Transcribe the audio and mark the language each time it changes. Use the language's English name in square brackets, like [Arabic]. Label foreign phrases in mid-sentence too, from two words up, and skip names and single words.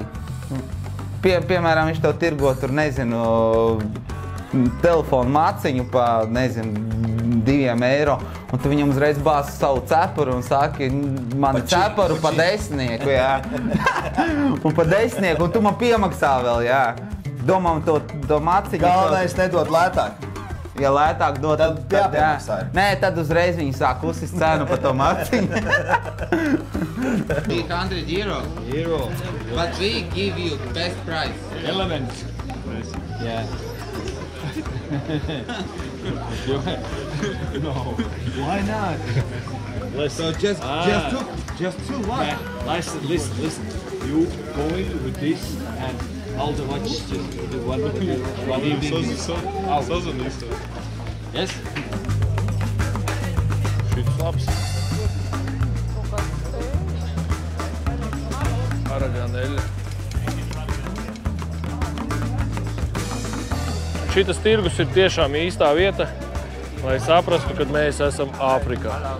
[Latvian] Piemēram, viņš tev tirgo tur, nezinu, telefonu maciņu pa, nezinu, 2 eiro, un tu viņam uzreiz bāzi savu cepuru un saki, man cepuru pa 10, jā. Un pa 10, un tu man piemaksā vēl, jā. Domā man to maciņu. Galvenais nedod lētāk. Ja lētāk dod, tad jāpiemaksā. Nē, tad uzreiz viņi sāk uzsist cenu pa to maciņu. [English] 300 euro. But we give you best price. Elements. Yeah. No. Why not? So just two what? Yeah. Listen. You going with this and all the watch just one evening. Yes. [Latvian] Šis labs. Araganēļa. Šitas tirgus ir tiešām īstā vieta, lai saprastu, kad mēs esam Āfrikā.